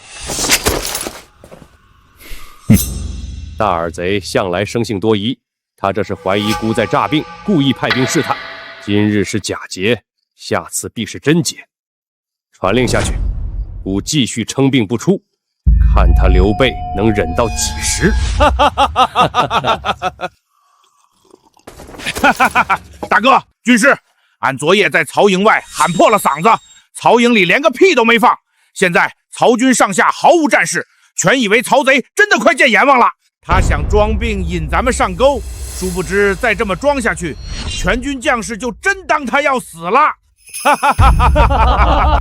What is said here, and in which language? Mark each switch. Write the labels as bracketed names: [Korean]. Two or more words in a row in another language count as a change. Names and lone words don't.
[Chinese] 哼，大耳賊向來生性多疑，他這是懷疑孤在詐病，故意派兵試探。今日是假劫，下次必是真劫。傳令下去，孤繼續稱病不出，看他劉備能忍到幾時。哈哈哈哈哈哈！哈哈哈哈！大哥，軍師，俺昨夜在曹營外喊破了嗓子，曹營裡連個屁都沒放。現在曹軍上下毫無戰事，全以為曹賊真的快見閻王了。他想裝病引咱們上鈎，殊不知再這麼裝下去，全軍將士就真當他要死了。哈哈哈哈哈哈！